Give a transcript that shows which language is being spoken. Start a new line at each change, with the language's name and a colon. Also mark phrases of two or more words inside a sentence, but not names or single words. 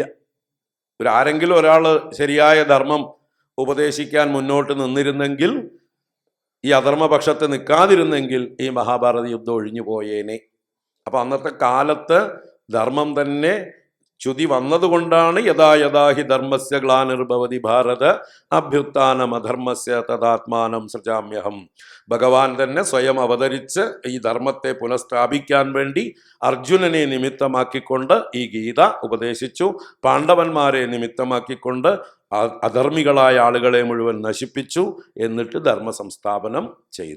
Malayalam: ആരെങ്കിലും ഒരാൾ ശരിയായ ധർമ്മം ഉപദേശിക്കാൻ മുന്നോട്ട് നിന്നിരുന്നെങ്കിൽ, ഈ അധർമ്മപക്ഷത്ത് നിൽക്കാതിരുന്നെങ്കിൽ ഈ മഹാഭാരത യുദ്ധം ഒഴിഞ്ഞു പോയേനെ. അപ്പം അന്നത്തെ കാലത്ത് ധർമ്മം തന്നെ ച്യുതി വന്നതുകൊണ്ടാണ്
Sanskrit: यथा यथा हि धर्मस्य ग्लानिर्भवति भारत अभ्युत्थानमधर्मस्य तदात्मानं सृजाम्यहम्.
Malayalam: ഭഗവാൻ തന്നെ സ്വയം അവതരിച്ച് ഈ ധർമ്മത്തെ പുനഃസ്ഥാപിക്കാൻ വേണ്ടി അർജുനനെ നിമിത്തമാക്കിക്കൊണ്ട് ഈ ഗീത ഉപദേശിച്ചു. പാണ്ഡവന്മാരെ നിമിത്തമാക്കിക്കൊണ്ട് അധർമ്മികളായ ആളുകളെ മുഴുവൻ നശിപ്പിച്ചു. എന്നിട്ട് ധർമ്മ സംസ്ഥാപനം ചെയ്തു.